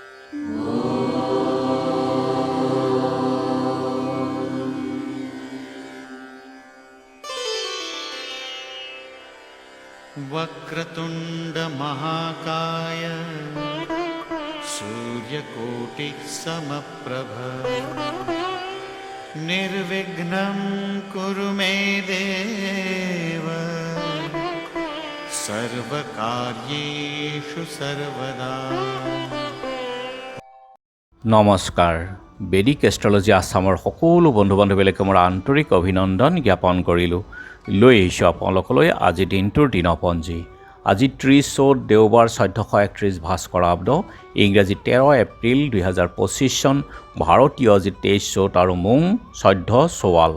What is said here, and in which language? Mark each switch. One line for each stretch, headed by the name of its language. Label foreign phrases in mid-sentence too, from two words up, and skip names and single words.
Sanskrit: वक्रतुंड महाकाय सूर्यकोटि समप्रभ निर्विघ्नं कुरु मे देव सर्वकार्येषु सर्वदा।
Assamese: নমস্কাৰ। বেদিক এষ্ট্ৰলজি আছামৰ সকলো বন্ধু বান্ধৱীলৈকে মোৰ আন্তৰিক অভিনন্দন জ্ঞাপন কৰিলোঁ। লৈ আহিছোঁ আপোনালোকলৈ আজি দিনটোৰ দিনপঞ্জী। আজি 30 চ'ত দেওবাৰ 1431 ভাস্কৰাব্দ, ইংৰাজী 13 এপ্ৰিল 2025 চন, ভাৰতীয় আজি 23 চ'ত আৰু মোং 14 চোৱাল।